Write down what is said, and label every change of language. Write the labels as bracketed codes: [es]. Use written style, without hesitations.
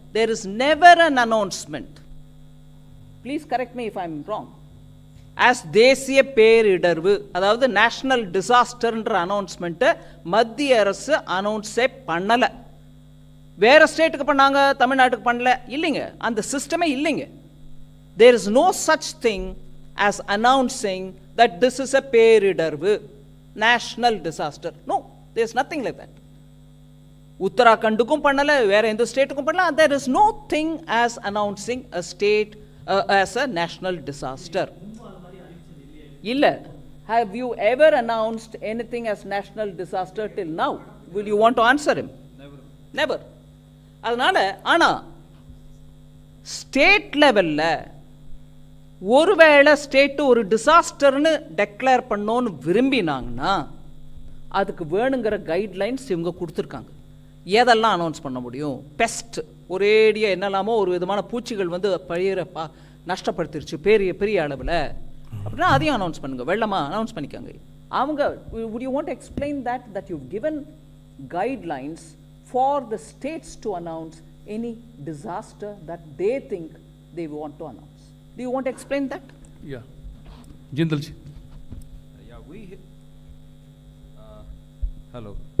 [en] There is never an announcement. Please correct me if I am wrong. [ta] As தேசிய பேரிடர்வு, அதாவது national டிசாஸ்டர்ன்ற அனௌன்ஸ்மெண்ட்டை மத்திய அரசு அனௌன்ஸே பண்ணலை. வேற ஸ்டேட்டுக்கு பண்ணாங்க, தமிழ்நாட்டுக்கு பண்ணல, இல்லைங்க. அந்த சிஸ்டமே இல்லைங்க. [en] There is no such thing as announcing that this is a பேரிடர்வு, national disaster. No, there is nothing like that. [ta] உத்தராகண்டுக்கும் பண்ணல, வேற எந்த ஸ்டேட்டுக்கும் பண்ணல. [en] there is no thing as announcing a state as a national disaster. இல்ல, have you ever announced anything as national disaster till now? Will you want to answer him? Never. [ta] அதனால ஆனா state லெவல்ல ஒருவேளை state ஒரு டிசாஸ்டர்னு declare பண்ணோன்னு விரும்பினாங்கன்னா அதுக்கு வேணுங்கிற guidelines இவங்க கொடுத்துருக்காங்க. எதெல்லாம் அனௌன்ஸ் பண்ண முடியும்? பெஸ்ட், ஒரேடியாக என்னெல்லாமோ ஒரு விதமான பூச்சிகள் வந்து பயிரை நஷ்டப்படுத்திருச்சு பெரிய பெரிய அளவில் அப்படின்னா அதையும் அனௌன்ஸ் பண்ணுங்க. வெள்ளமா அனௌன்ஸ் பண்ணிக்காங்க. [en] அவங்க would you want to explain that you've given guidelines for the states to announce any disaster that they think they want to announce? Do you want to explain that? Yeah. Jindalji. Yeah, hello.